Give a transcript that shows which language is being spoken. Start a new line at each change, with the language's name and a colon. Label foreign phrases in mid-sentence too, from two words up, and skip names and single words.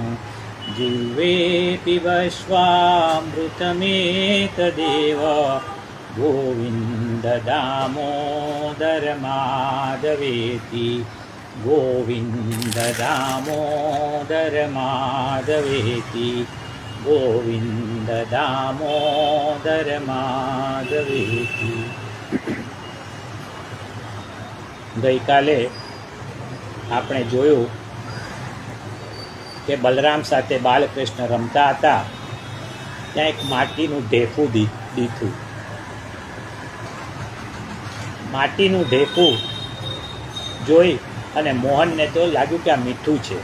Sanskrit: जिह्वे पिबस्वामृतमेतदेव, गोविन्द दामोदर माधवेति। गोविन्द दामोदर माधवेति। गोविन्द दामोदर माधवेति।
Gujarati: ગઈકાલે આપણે જોયું કે બલરામ સાથે બાલકૃષ્ણ રમતા હતા, ત્યાં એક માટીનું ઢેફું દીધું. માટીનું ઢેફું જોઈ અને મોહનને તો લાગ્યું કે આ મીઠું છે.